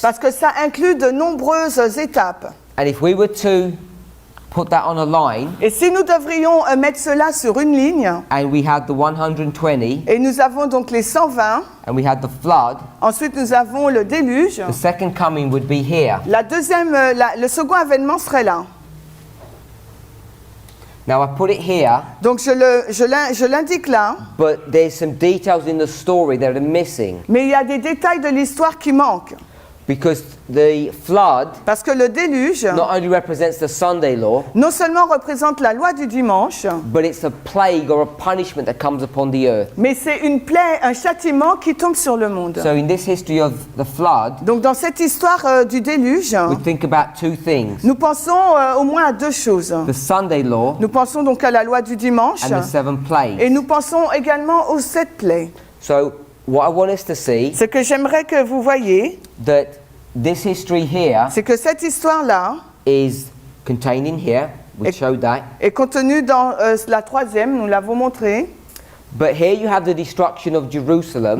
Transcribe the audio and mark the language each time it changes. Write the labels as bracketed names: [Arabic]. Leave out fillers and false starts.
[French] Parce que ça inclut de nombreuses étapes. [English] And if we were to put that on a line, [French] Et si nous devrions mettre cela sur une ligne, [English] and we had the 120, [French] et nous avons donc les 120, [English] and we had the flood, [French] ensuite nous avons le déluge, [English] the second coming would be here. [French] le second avènement serait là. [English] Now I put it here, [French] Donc je l'indique là, [English] but there's some details in the story that are missing. [French] mais il y a des détails de l'histoire qui manquent. [English] Because the flood [French] Parce que le déluge, [English] not only represents the Sunday law, [French] non seulement représente la loi du dimanche, [English] but it's a plague or a punishment that comes upon the earth. [French] mais c'est une plaie, un châtiment qui tombe sur le monde. [English] So in this history of the flood, [French] Donc dans cette histoire du déluge, [English] we think about 2 things. [French] nous pensons au moins à 2 choses. [English] The Sunday law [French] Nous pensons donc à la loi du dimanche, [English] and the 7 [French] et [English] plagues. [French] nous pensons également aux 7 plaies. [English] So what I want us to see, [French] Ce que j'aimerais que vous voyiez, [English] that this history here [French] c'est que cette histoire-là [English] is contained in here. We showed that. [French] est contenue dans la 3e, nous l'avons montré. [English] But here you have the destruction of Jerusalem